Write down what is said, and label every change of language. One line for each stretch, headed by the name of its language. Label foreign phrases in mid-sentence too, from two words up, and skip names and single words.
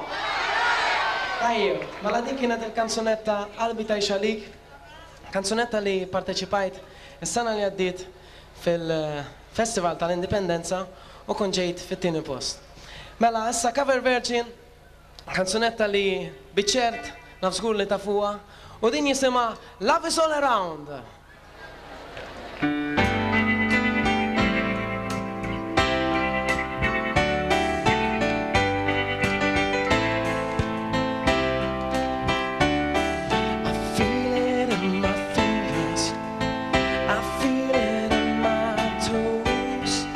Maltese: Tajjeb, mela dik kienet il-kanzunetta Qalbi Tgħix Għalik, kanzunetta li parteċipajt is-sena li għaddiet fil-Festival tal-Indipendenza u kun ġejt fit-tieni post. Mela issa
English: cover version,
Maltese: kanzunetta li biċċert naf żgur li tafuha u din jisimha Love Is All Around.
English: I feel it in my fingers, I feel it in my toes.